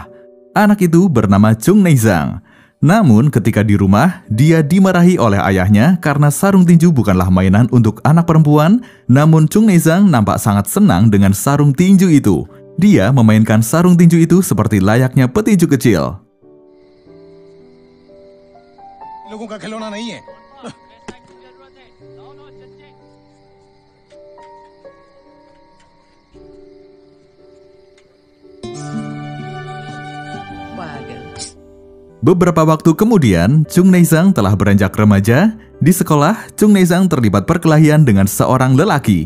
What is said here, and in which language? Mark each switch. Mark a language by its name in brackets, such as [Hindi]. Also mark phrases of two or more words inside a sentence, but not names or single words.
[Indonesian] Anak itu bernama Chung Neizang. Namun ketika di rumah, dia dimarahi oleh ayahnya karena sarung tinju bukanlah mainan untuk anak perempuan. Namun Chung Neizang nampak sangat senang dengan sarung tinju itu. Dia memainkan sarung tinju itu seperti layaknya petinju kecil. [Hindi] लोगों का खिलौना नहीं है। [Indonesian] Beberapa waktu kemudian, Chung Neizang telah beranjak remaja. Di sekolah, Chung Neizang terlibat perkelahian dengan seorang lelaki.